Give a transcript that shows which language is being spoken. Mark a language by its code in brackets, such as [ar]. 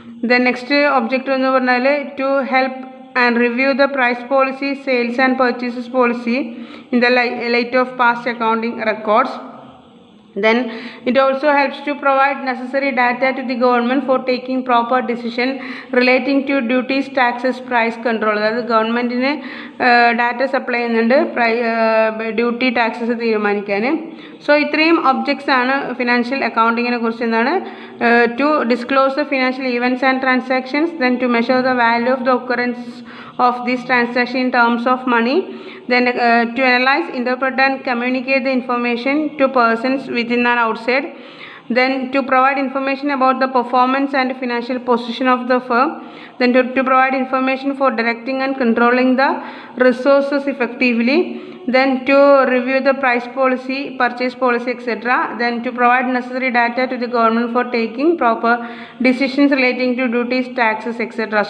[en] The next objective [ml] എന്ന് പറഞ്ഞാൽ [en] to help and review the price policy, sales and purchases policy in the light of past accounting records. Then it also helps to provide necessary data to the government for taking proper decision relating to duties, taxes, price control. [ml] അതായത് ഗവൺമെൻറ്റിന് data supply ചെയ്യുന്നുണ്ട് duty taxes തീരുമാനിക്കാൻ. So ഇത്രയും objects ആണ് financial അക്കൗണ്ടിങ്ങിനെ കുറിച്ച്. എന്താണ്? [en] To disclose the financial events and transactions, then to measure the value of the occurrence of this transaction in terms of money, then to analyze, interpret and communicate the information to persons within and outside, then to provide information about the performance and financial position of the firm, then to provide information for directing and controlling the resources effectively, then to review the price policy, purchase policy, etc., then to provide necessary data to the government for taking proper decisions relating to duties, taxes, etc.